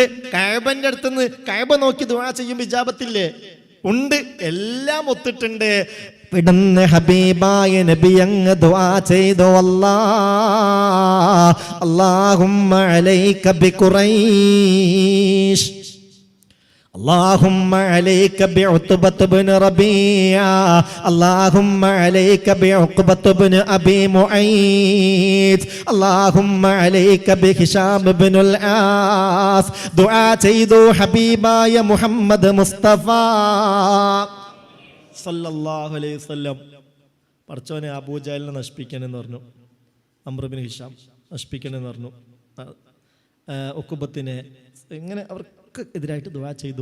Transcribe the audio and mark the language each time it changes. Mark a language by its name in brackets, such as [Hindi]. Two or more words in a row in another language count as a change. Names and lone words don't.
[Malayalam] കഅബന്റെ അടുത്തുനിന്ന് കഅബ നോക്കി ദുആ ചെയ്യുമ്പോൾ ഇജാബത്തില്ലേ? ഉണ്ട്. എല്ലാം ഒത്തിട്ടുണ്ട്. പിടന്ന് ഹബീബായ നബി അങ്ങ് ദുആ ചെയ്തു. [Arabic] اللهم عليك بقريش, اللهم عليك بعتبة بن ربيعة، اللهم عليك بعقبة بن أبي معيط، اللهم عليك بهشام بن العاص. [Malayalam] دعاء ചെയ്തു ഹബീബായ മുഹമ്മദ് മുസ്തഫ [Arabic] صلى الله عليه وسلم. [Malayalam] പടച്ചോനെ അബൂജഹലിനെ നശിപ്പിക്കണമെന്ന് പറഞ്ഞു. അംർ ബിൻ ഹിഷാം നശിപ്പിക്കണമെന്ന് പറഞ്ഞു. ഉഖബത്തിനെ ഇങ്ങനെ അവർക്ക് എതിരായിട്ട് ദുആ ചെയ്തു.